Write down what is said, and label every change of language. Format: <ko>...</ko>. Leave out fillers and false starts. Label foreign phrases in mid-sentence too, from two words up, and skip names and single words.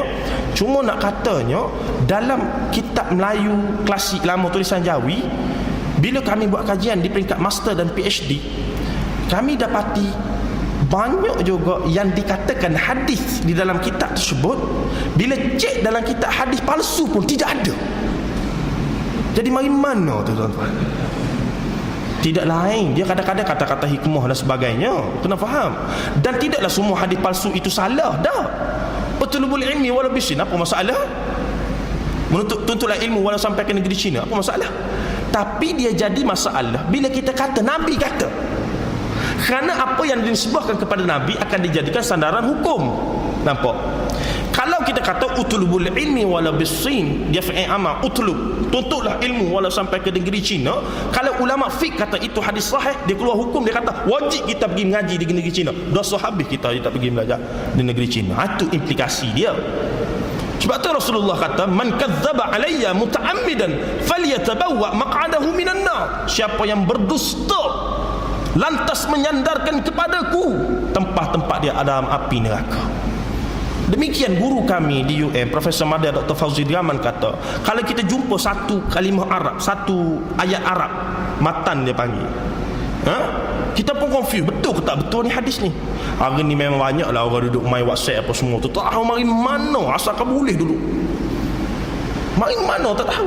<ms>Cuma nak katanya dalam kitab Melayu klasik lama tulisan Jawi, bila kami buat kajian di peringkat master dan PhD, kami dapati banyak juga yang dikatakan hadis di dalam kitab tersebut, bila cek dalam kitab hadis palsu pun tidak ada. Jadi mari mana tu tuan-tuan? Tidak lain, dia kadang-kadang kata-kata hikmah dan sebagainya, kena faham. Dan tidaklah semua hadis palsu itu salah dah.</ms> <ar>اطلبوا العلم ولو بالصين,</ar> <ms>apa masalah? Tuntutlah ilmu walau sampai ke negeri China, apa masalah? Tapi dia jadi masalah bila kita kata Nabi kata. Kerana apa yang dinisbahkan kepada Nabi akan dijadikan sandaran hukum. Nampak? Kalau kita kata</ms> <ar>اطلبوا العلم ولو بالصين,</ar> <ms>dia fi'il amal, utlub, tuntutlah ilmu walau sampai ke negeri China. Kalau ulama fiqh kata itu hadis sahih, dia keluar hukum, dia kata wajib kita pergi mengaji di negeri China. Dosa habis kita tak pergi belajar di negeri China. Itu implikasi dia. Sebab tu Rasulullah kata,</ms> <ar>من كذب علي متعمدا فليتبوأ مقعده من النار.</ar> <ms>Siapa yang berdusta lantas menyandarkan kepadaku, tempat-tempat dia dalam api neraka. Demikian guru kami di UM, Profesor Madya Dr. Fauzi Diaman kata, kalau kita jumpa satu kalimah Arab, satu ayat Arab, matan dia panggil, kita pun confuse, betul ke tak betul ni hadis ni. Hari ni memang banyak lah orang duduk main WhatsApp apa semua tu, tak tahu mari mana, asalkan boleh dulu mari mana tak tahu.</ms>